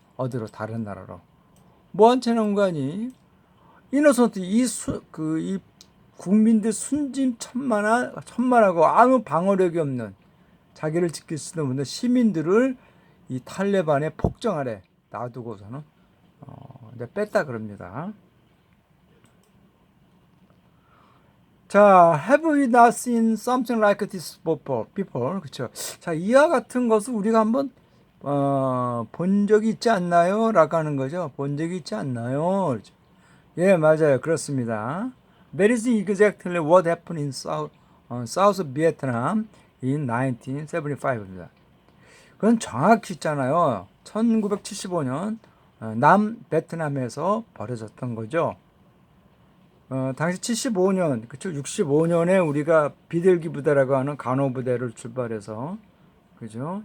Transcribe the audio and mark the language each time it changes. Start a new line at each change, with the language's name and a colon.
Korean: 어디로, 다른 나라로. 뭐한테 난관이 이노선트, 이 국민들 순진천만하고 아무 방어력이 없는, 자기를 지킬 수도 없는 시민들을 이 탈레반의 폭정 아래 놔두고서는 뺐다 그럽니다. 자,
English: have we not seen something like this before?
Korean: 그쵸? 자, 이와 같은 것을 우리가 한번 본 적이 있지 않나요? 라고 하는 거죠. 본 적이 있지 않나요? 그렇죠? 예, 맞아요. 그렇습니다.
English: That is exactly what happened in South Vietnam
Korean: in 1975입니다. 그건 정확히 있잖아요. 1975년 남 베트남에서 벌어졌던 거죠. 당시 75년, 그쵸? 65년에 우리가 비둘기 부대라고 하는 간호 부대를 출발해서, 그죠?